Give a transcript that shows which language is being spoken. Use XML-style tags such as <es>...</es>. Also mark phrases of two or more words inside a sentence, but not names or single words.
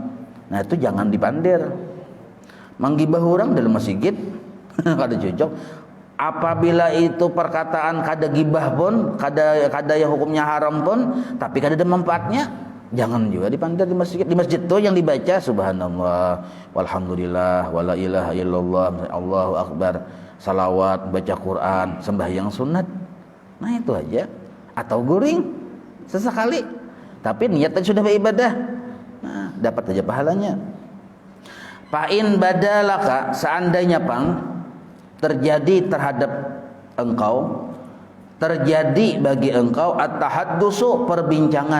<bjn>Nah, itu jangan dipandir. Menggibah orang dalam masjid kada cocok. Apabila itu perkataan kada gibah pun, kada yang hukumnya haram pun, tapi kada ada manfaatnya, jangan juga dipandir di masjid. Di masjid itu yang dibaca</bjn> <ar>سبحان الله، والحمد لله، ولا إله إلا الله، الله أكبر,</ar> <bjn>salawat, baca Quran, sembahyang sunat. Nah, itu aja. Atau guring sesekali, tapi niatnya sudah beribadah. Nah, dapat aja pahalanya.</bjn> <ar>فإن بدا لك,</ar> <bjn>seandainya pang terjadi terhadap engkau, terjadi bagi engkau at-tahaddusu, perbincangan.</bjn>